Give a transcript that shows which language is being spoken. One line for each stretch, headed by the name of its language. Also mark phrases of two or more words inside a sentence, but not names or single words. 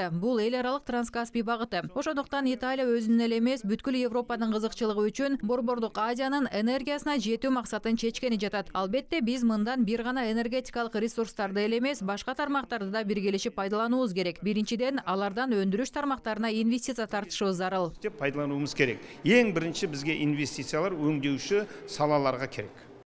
Kyrgyz: Бул эл аралык Транскаспий багыты. Ошондуктан Италия өзүнүн эле эмес, бүткүл Европанын кызыкчылыгы үчүн Борбордук Азиянын энергиясына жетүү максатын чечкени жатат. Албетте, биз мындан бир гана энергетикалык ресурстарды эле эмес, башка тармактарды да биргелешип пайдалануубуз керек. Биринчиден, алардан өндүрүш тармактарына инвестиция тартышыбыз зарыл. Пайдалануубуз керек.
Kazakh: Ең бірінші бізге инвестициялар өңдеуші салаларға керек.